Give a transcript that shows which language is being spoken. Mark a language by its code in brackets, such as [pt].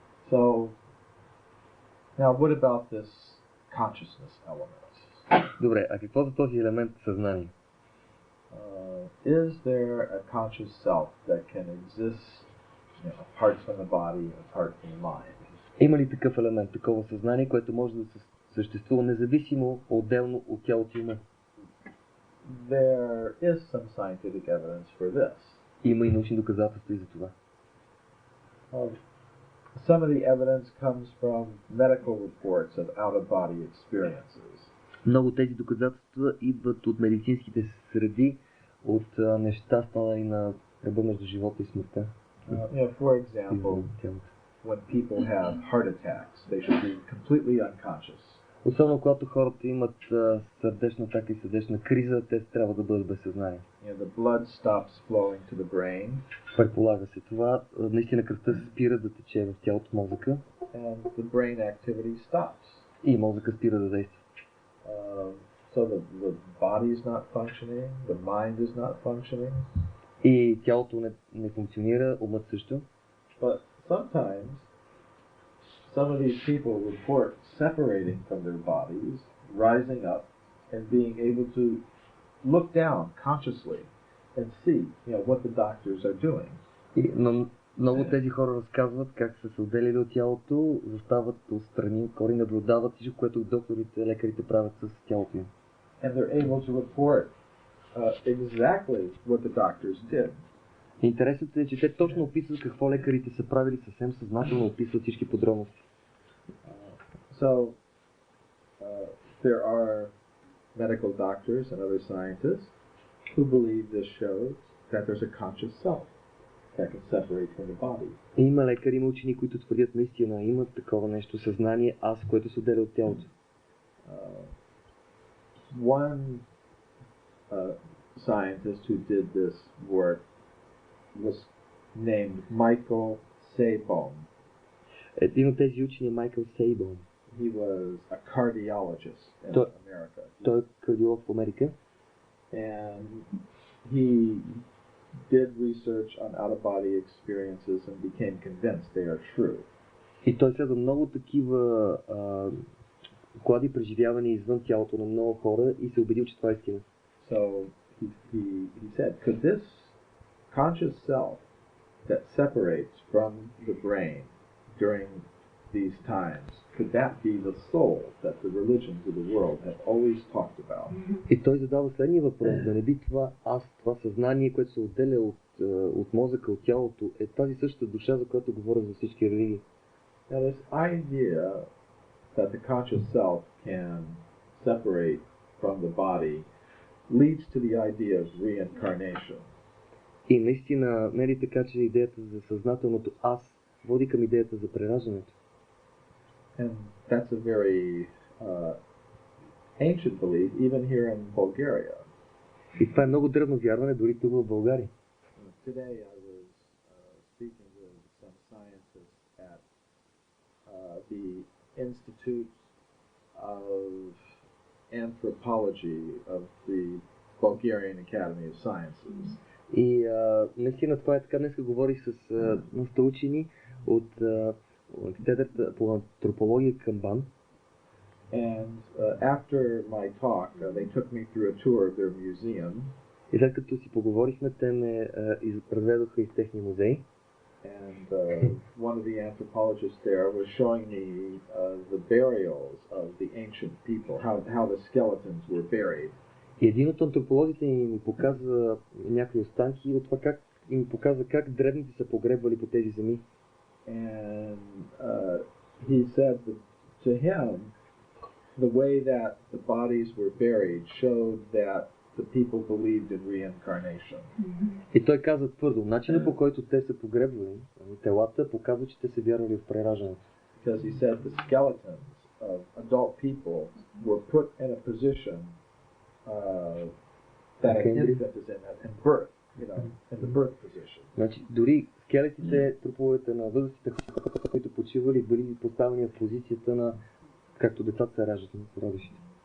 [en] So, now what about this consciousness element? [bg] Добре, а какво за този елемент съзнание? [en] Is there a conscious self that can exist apart from the body, apart from the mind? [bg] Има ли такъв елемент, такова съзнание, което може да съществува независимо, отделно от тялото и ума? [en] There is some scientific evidence for this. [bg] Има и научни доказателства и за това. [en] Some of the evidence comes from medical reports of out-of-body experiences. [bg] Много тези доказателства идват от медицинските среди, от неща станали на ръба между живота и смъртта. [en] For example, when people have heart attacks, they should be completely unconscious. [bg] Особено когато хората имат сърдечна атака и сърдечна криза, те трябва да бъдат без съзнание. [en] The blood stops flowing to the brain. [bg] Предполага се това. Наистина кръвта спира да тече в тялото, мозъка. [en] And the brain activity stops. [bg] И мозъка спира да действа. [en] So the body is not functioning, the mind is not functioning. [bg] И тялото не функционира, умът също. [en] But sometimes some of these people report separating from their bodies, rising up, and being able to look down consciously and see, what the doctors are doing. [bg] Но много тези хора разказват как са се отделили от тялото, застават отстрани, кори наблюдават всичко, което докторите, лекарите правят с тялото им. [en] And they're able to report exactly what the doctors did. [bg] Интересното е, че те точно описват какво лекарите са правили, съвсем съзнателно описват всички подробности. [en] So, there are medical doctors and other scientists who believe this shows that there's a conscious self that can separate from the body. [bg] Има лекари, има учени, които твърдят наистина, имат такова нещо, съзнание, аз, което се отделя от тялото. [en] One scientist who did this work was named Michael Sabom. [bg] Един от тези учени е Майкъл Сейбом. [en] He was a cardiologist in America. [bg] Той е кардиолог в Америка. [en] And he did research on out-of-body experiences and became convinced they are true. [bg] И той следва много такива доклади, преживявания извън тялото на много хора и се убедил, че това е истина. [en] So he said, could this conscious self that separates from the brain during these times, could that be the soul that the religions of the world have always talked about? [bg] И той задава следния въпрос, да не би това аз, това съзнание, което се отделя от мозъка, от тялото, е тази същата душа, за която говоря за всички религии. [en] Now this idea that the conscious self can separate from the body leads to the idea of reincarnation. [bg] И наистина, не е ли така, че идеята за съзнателното аз води към идеята за прераждането? [en] And that's a very ancient belief, even here in Bulgaria. [bg] И това е много древно вярване, дори тук в България. [en] Today I was speaking with some scientists at the Institute of Anthropology of the Bulgarian Academy of Sciences. [bg] И наистина това е така. Днес говорих с научени от катедрата по антропология към БАН. [en] And after my talk, they took me through a tour of their museum. [bg] И след като си поговорихме, те ме разведоха из техния музей. [en] And one of the anthropologists there was showing me the burials of the ancient people, how the skeletons were buried. [bg] И един от антрополозите ми показа някои останки от това как им показа как древните са погребвали по тези земи. [en] And he said that to him, the way that the bodies were buried showed that the people believed in reincarnation. [bg] И той каза твърдо, начинът по който те са погребвали телата показва, че те са вярвали в прераждането. [en] Because he said the skeletons of adult people were put in a position that an infant is in birth, you know, in the birth position. [bg] Значи, дори скелетите, труповете на възрастните хора, които почивали, били поставени в позицията на както децата се раждат на родищите.